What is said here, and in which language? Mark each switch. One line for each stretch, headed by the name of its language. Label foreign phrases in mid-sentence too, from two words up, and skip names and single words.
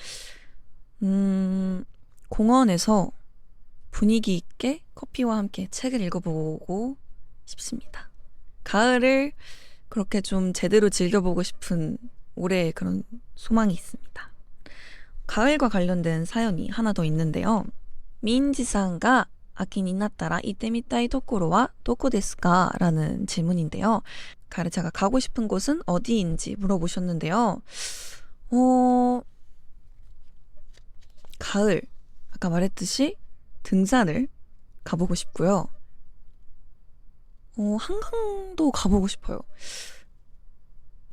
Korean: 공원에서 분위기 있게 커피와 함께 책을 읽어보고 싶습니다. 가을을 그렇게 좀 제대로 즐겨보고 싶은 올해의 그런 소망이 있습니다. 가을과 관련된 사연이 하나 더 있는데요.
Japanese: 민지상가 秋になったら行ってみたいところはどこですか?
Korean: 라는 질문인데요. 가르차가 가고 싶은 곳은 어디인지 물어보셨는데요. 가을, 아까 말했듯이 등산을 가보고 싶고요. 한강도 가보고 싶어요.